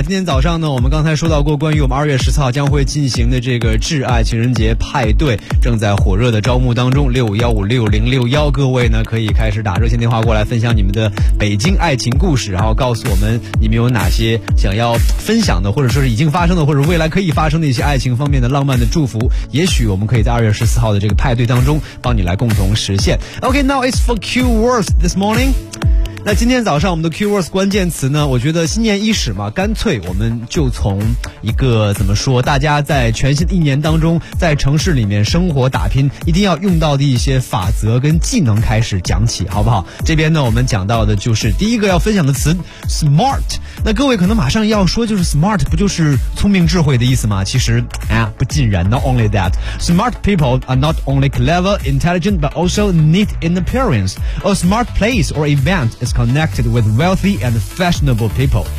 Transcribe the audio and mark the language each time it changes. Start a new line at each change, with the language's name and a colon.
Chinese: 今天早上呢，我们刚才说到过关于我们2月14号将会进行的这个挚爱情人节派对正在火热的招募当中，6515-6061，各位呢可以开始打热线电话过来分享你们的北京爱情故事，然后告诉我们你们有哪些想要分享的，或者说是已经发生的，或者未来可以发生的一些爱情方面的浪漫的祝福，也许我们可以在2月14号的这个派对当中帮你来共同实现。
English: OK, now it's for Q-Words this morning。
Chinese: 那今天早上我们的 Q-Words 关键词呢，我觉得新年伊始嘛，干脆我们就从一个怎么说，大家在全新的一年当中在城市里面生活打拼一定要用到的一些法则跟技能开始讲起，好不好？这边呢我们讲到的就是第一个要分享的词 Smart。那各位可能马上要说，就是 smart 不就是聪明智慧的意思吗？其实不尽然。
English: Not only that, smart people are not only clever, intelligent, but also neat in appearance. A smart place or event is connected with wealthy and fashionable people.